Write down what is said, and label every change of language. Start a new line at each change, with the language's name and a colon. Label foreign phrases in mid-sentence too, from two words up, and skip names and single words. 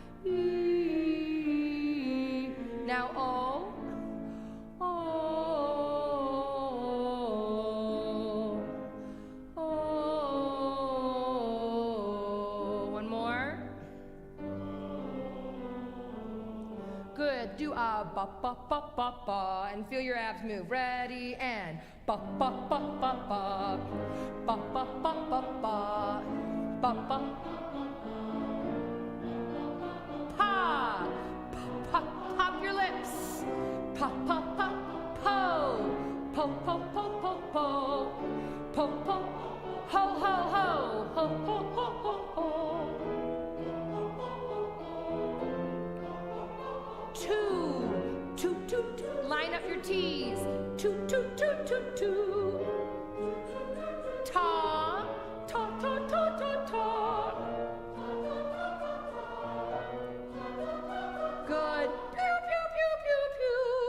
English: E. Now O. O. O. One more. Good. Do a ba ba ba ba ba and feel your abs move. Ready and ba ba ba ba ba ba ba ba ba ba ba ba pa pop your lips pa pa pa po po po po po po po po ho ho ho ho ho ho ho ho 2 line up your T's 2 ta ta ta ta ta ta good pew pew pew pew pew